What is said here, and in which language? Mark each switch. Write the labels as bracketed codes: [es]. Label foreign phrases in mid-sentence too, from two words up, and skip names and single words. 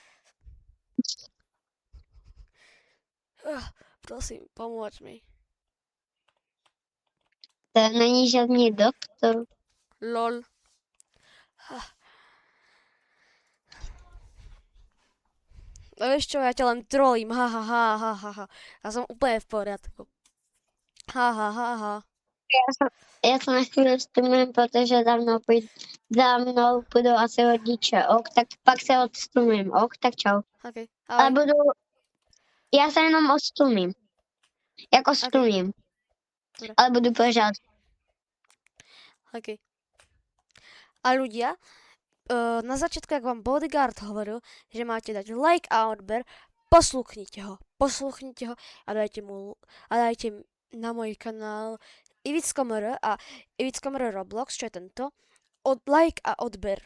[sk] Prosím, pomôž mi. [cs] To není žádný doktor. [sk] Lol. No vieš čo, ja ťa len trolím, ha ha ha ha ha ha. Ja som úplne v poriadku. Ha ha ha ha. [cs] Já jsem na chvíli stumím, protože za mnou budou asi rodiče. Ok, tak pak se odstumím. Ok, tak čau. OK, Ale ahoj. já se jenom odstumím. Jako stumím. [sk] Dobre. [cs] Ale budu pořád. OK. [sk] A ľudia, na začiatku, jak vám Bodyguard hovoril, že máte dať like a odber, posluchnite ho a dajte na môj kanál Ivicko.mr a Ivicko.mr Roblox, čo je tento, like a odber.